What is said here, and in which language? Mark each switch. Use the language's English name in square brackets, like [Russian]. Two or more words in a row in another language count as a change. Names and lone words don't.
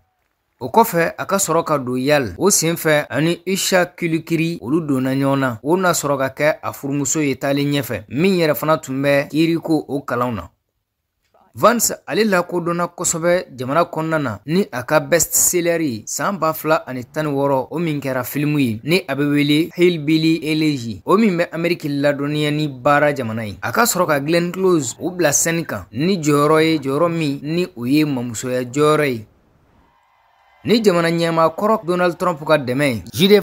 [Bambara] O kɔfɛ a ka sɔrɔ ka don Yale o senfɛ ani Isha Kilikiri olu donna ɲɔgɔn na o na sɔrɔ ka kɛ a furumuso ye taalen ɲɛfɛ min yɛrɛ fana tun bɛ kiiriko o kalanw na. Vance ale lakodɔnna kosɛbɛ jamana kɔnɔna na ni a ka best-seller ye san 2016 o min kɛra filimu ye ni a bɛ wele Hillbilly Elegy o min bɛ Ameriki ladɔnniya ni baara jamana ye. A ka sɔrɔ ka Glenn Close o bila scène kan ni jɔyɔrɔ ye jɔyɔrɔ min ni o ye mamusoya jɔyɔrɔ ye. Ni jamana ɲɛma kɔrɔ Donald Trump ka dɛmɛ J.D.